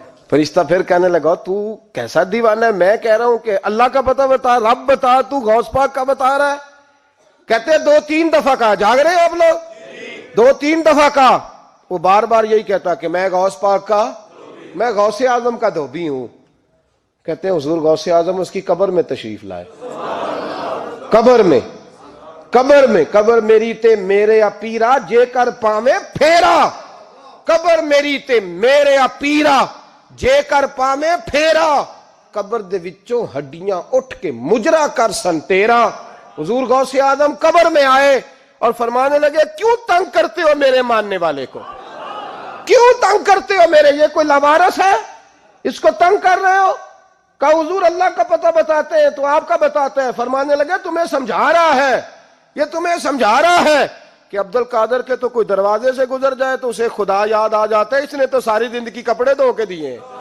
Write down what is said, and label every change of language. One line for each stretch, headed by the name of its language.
Urdu: فرشتہ پھر کہنے لگا تو کیسا دیوانہ ہے, میں کہہ رہا ہوں کہ اللہ کا پتہ بتا, رب بتا, تو غوث پاک کا بتا رہا ہے. کہتے 2-3 دفعہ کہا, جاگ رہے آپ لوگ, 2-3 دفعہ کہا. وہ بار بار یہی کہتا کہ میں غوث پاک کا, میں غوث اعظم کا دھوبی ہوں. کہتے ہیں حضور غوث اعظم اس کی قبر میں تشریف لائے.
Punjabi: قبر میری تے میرے اپیرا جے کر پاویں پھیرا, قبر میری تے میرے اپیرا جے کر پاویں پھیرا, قبر دے وچوں ہڈیاں اٹھ کے مجرا کر سن تیرا.
Urdu: حضور غوث اعظم قبر میں آئے اور فرمانے لگے کیوں تنگ کرتے ہو میرے ماننے والے کو, کیوں تنگ کرتے ہو میرے, یہ کوئی لوارث ہے اس کو تنگ کر رہے ہو؟ کہا حضور اللہ کا پتہ بتاتے ہیں تو آپ کا بتاتے ہیں. فرمانے لگے تمہیں سمجھا رہا ہے, یہ تمہیں سمجھا رہا ہے کہ عبد القادر کے تو کوئی دروازے سے گزر جائے تو اسے خدا یاد آ جاتا ہے, اس نے تو ساری زندگی کپڑے دھو کے دیے.